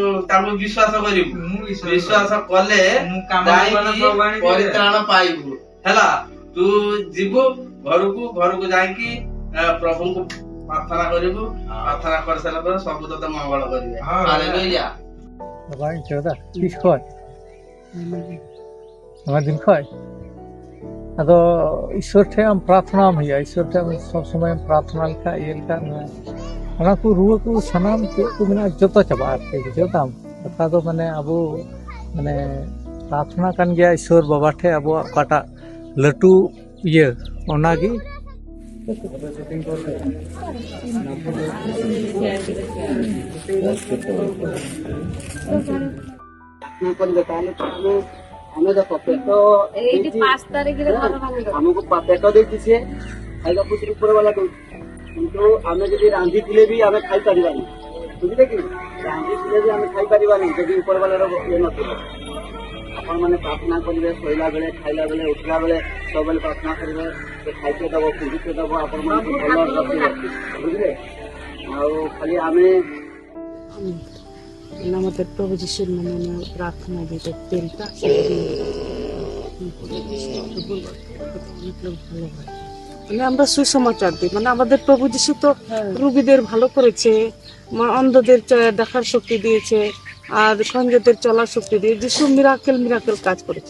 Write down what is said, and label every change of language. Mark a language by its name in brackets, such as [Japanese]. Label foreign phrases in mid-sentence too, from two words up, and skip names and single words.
[Odia] ତାଙ୍କୁ ବିଶ୍ୱାସ କରିବୁ, ବିଶ୍ୱାସ କଲେ ଯାଇକି ପରିତ୍ରାଣ ପାଇବୁ ହେଲା। ତୁ ଯିବୁ ଘରକୁ ଯାଇକି ପ୍ରଭୁଙ୍କୁ ପ୍ରାର୍ଥନା କରିବୁ, ପ୍ରାର୍ଥନା କରିସାରିଲା ପରେ ସବୁ ତତେ ମଙ୍ଗଳ କରିବେ। ହାଲେଲୁୟା। [Santali] ᱟᱫᱚ ईश्वर ᱴᱷᱮᱱ ᱟᱢ ᱯᱨᱟᱨᱛᱷᱱᱟᱢ ᱦᱩᱭᱩᱜᱼᱟ, ईश्वर ᱴᱷᱮᱱ ᱥᱚᱵ ᱥᱚᱢᱚᱭ ᱯᱨᱟᱨᱛᱷᱱᱟ ᱞᱮᱠᱷᱟᱡ ᱤᱭᱟᱹ ᱞᱮᱠᱷᱟᱡ ᱚᱱᱟ ᱠᱚ ᱨᱩᱣᱟᱹ ᱠᱚ ᱥᱟᱱᱟᱢ ᱪᱮᱫ ᱠᱚ ᱢᱮᱱᱟᱜᱼᱟ ᱡᱚᱛᱚ ᱪᱟᱵᱟᱜᱼᱟ ᱟᱨᱠᱤ, ᱵᱩᱡᱷᱟᱹᱣ ᱫᱟᱢ? ᱠᱟᱛᱷᱟ ᱫᱚ ᱢᱟᱱᱮ ᱟᱵᱚ ᱢᱟᱱᱮ ᱯᱨᱟᱨᱛᱷᱱᱟ ᱠᱟᱱ ᱜᱮᱭᱟ ईश्वर ᱵᱟᱵᱟ ᱴᱷᱮᱱ ᱟᱵᱚᱣᱟᱜ ᱚᱠᱟᱴᱟᱜ ᱞᱟᱹᱴᱩ ᱤᱭᱟᱹ ᱚᱱᱟᱜᱮ [Odia] ଆମେ ଦେଖ ପେଟ ଆମକୁ ପେଟ ଦେଇଛି ସିଏ ଖାଇବାକୁ ଉପରେ ବାଲା ଦଉଛି, କିନ୍ତୁ ଆମେ ଯଦି ରାନ୍ଧିଥିଲେ ବି ଆମେ ଖାଇପାରିବାନି, ବୁଝିଲେ କି? ରାନ୍ଧିଥିଲେ ବି ଆମେ ଖାଇପାରିବାନି ଯଦି ଉପର ବାଲାର ଇଏ ନଥିବ। ଆପଣ ମାନେ ପ୍ରାର୍ଥନା କରିବେ, ଶୋଇଲା ବେଳେ, ଖାଇଲା ବେଳେ, ଉଠିଲା ବେଳେ ସବୁବେଳେ ପ୍ରାର୍ଥନା କରିବେ, ସେ ଖାଇତେ ଦବ, ପିନ୍ଧିତେ ଦବ, ଆପଣ ମାନଙ୍କୁ ଭଲ ରଖିବେ, ବୁଝିଲେ? ଆଉ ଖାଲି ଆମେ [Bangla] আমাদের প্রভু যিশুর নামে প্রার্থনা যেটা তেলটা মানে আমরা সুসমাচার দিই, মানে আমাদের প্রভু যিশু তো রোগীদের ভালো করেছে, অন্ধদের দেখার শক্তি দিয়েছে, আর খঞ্জদের চলার শক্তি দিয়ে যিশু মিরাকেল কাজ করেছে।